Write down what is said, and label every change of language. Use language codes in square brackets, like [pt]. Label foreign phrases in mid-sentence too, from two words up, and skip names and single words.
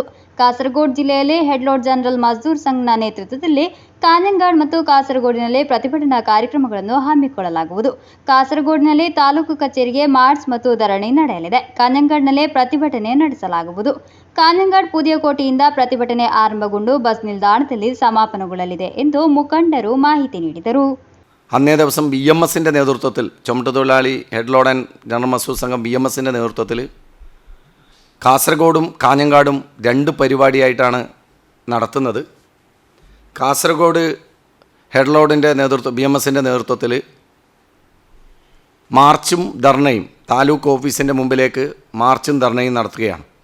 [kn] ಕಾಸರಗೋಡು ಜಿಲ್ಲೆಯಲ್ಲಿ ಹೆಡ್ಲೋಡ್ ಜನರಲ್ ಮಜ್ದೂರ್ ಸಂಘನ ನೇತೃತ್ವದಲ್ಲಿ ಕಾಂಜಂಗಾಡ್ ಮತ್ತು ಕಾಸರಗೋಡಿನಲ್ಲಿ ಪ್ರತಿಭಟನಾ ಕಾರ್ಯಕ್ರಮಗಳನ್ನು ಹಮ್ಮಿಕೊಳ್ಳಲಾಗುವುದು. ಕಾಸರಗೋಡಿನಲ್ಲಿ ತಾಲೂಕು ಕಚೇರಿಗೆ ಮಾರ್ಚ್ ಮತ್ತು ಧರಣಿ ನಡೆಯಲಿದೆ. ಕಾಂಜಂಗಾಡ್ನಲ್ಲಿ ಪ್ರತಿಭಟನೆ ನಡೆಸಲಾಗುವುದು. ಕಾಂಜಂಗಾಡ್ ಪೂದಿಯಕೋಟೆಯಿಂದ ಪ್ರತಿಭಟನೆ ಆರಂಭಗೊಂಡು ಬಸ್ ನಿಲ್ದಾಣದಲ್ಲಿ ಸಮಾಪನಗೊಳ್ಳಲಿದೆ ಎಂದು ಮುಖಂಡರು ಮಾಹಿತಿ ನೀಡಿದರು. [ml] അന്നേ ദിവസം BMSൻ്റെ നേതൃത്വത്തിൽ, ചുമട്ടുതൊഴിലാളി ഹെഡ് ആൻഡ് ജനറൽ മസ്ദൂർ സംഘം BMSൻ്റെ നേതൃത്വത്തിൽ കാസർഗോഡും കാഞ്ഞങ്ങാടും 2 പരിപാടിയായിട്ടാണ് നടത്തുന്നത്. കാസർഗോഡ് ഹെഡ് നേതൃത്വം BMSൻ്റെ നേതൃത്വത്തിൽ മാർച്ചും ധർണയും താലൂക്ക് ഓഫീസിൻ്റെ മുമ്പിലേക്ക് മാർച്ചും ധർണയും നടത്തുകയാണ്.